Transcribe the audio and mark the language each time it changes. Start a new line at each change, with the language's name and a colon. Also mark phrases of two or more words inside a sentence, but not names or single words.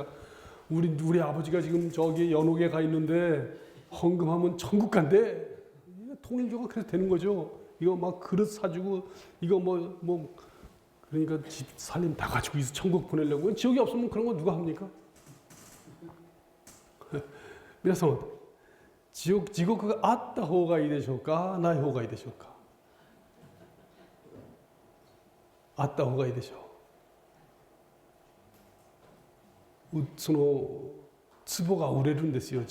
Korean: 우리 아버지가 지금 저기 연옥에 가 있는데 헌금하면 천국 간대. 통일교가 그래서 되는 거죠. 이거 막 그릇 사주고 이거 뭐 그러니까 집 살림 다 가지고 있어 천국 보내려고. 지옥이 없으면 그런 거 누가 합니까?
Japanese: 皆さん地獄があった方がいいでしょうか、ない方がいいでしょうか。あった方がいいでしょう。その壺が売れるんですよ。